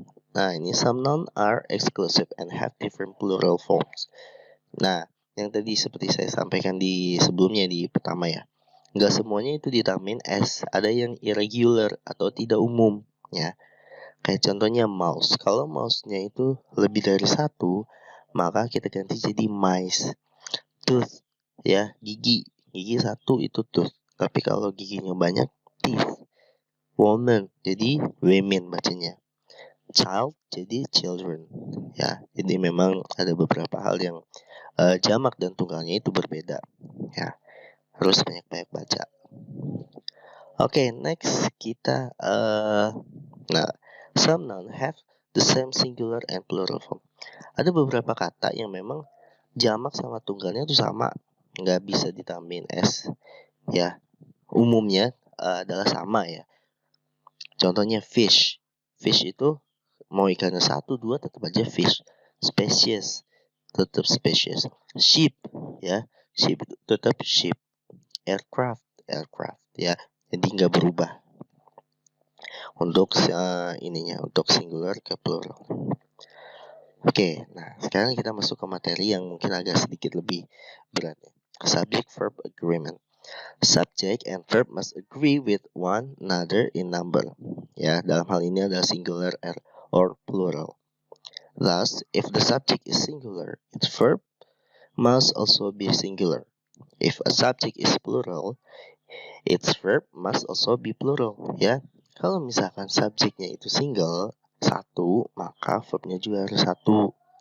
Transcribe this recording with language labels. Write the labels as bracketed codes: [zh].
[id] Nah, ini [en] some noun are exclusive and have different plural forms. [id] Nah, yang tadi seperti saya sampaikan di sebelumnya, di pertama, ya. Nggak semuanya itu ditambahin s. Ada yang irregular atau tidak umum, ya. Kayak contohnya mouse. Kalau mouse-nya itu lebih dari satu, maka kita ganti jadi mice. Tooth, ya, gigi. Gigi satu itu tooth. Tapi kalau giginya banyak, teeth. Woman jadi women bacanya. Child jadi children, ya. Jadi memang ada beberapa hal yang jamak dan tunggalnya itu berbeda, ya. Harus banyak-banyak baca. [en] Oke, next [id] kita nah, [en] some noun have the same singular and plural form. [id] Ada beberapa kata yang memang jamak sama tunggalnya itu sama, nggak bisa ditambahin s, ya. Umumnya adalah sama, ya. Contohnya fish, Fish itu mau ikannya 1, 2 tetap aja fish. Species tetap species. Ship ya, ship itu tetap ship. Aircraft ya. Jadi nggak berubah untuk ininya, untuk singular ke plural. Oke, nah sekarang kita masuk ke materi yang mungkin agak sedikit lebih berat. [en] Subject verb agreement. Subject and verb must agree with one another in number. [id] Ya, dalam hal ini adalah [en] singular or plural. Thus, if the subject is singular, its verb must also be singular. If a subject is plural, its verb must also be plural. [id] Ya, kalau misalkan subjeknya itu single, 1, maka verbnya juga harus 1.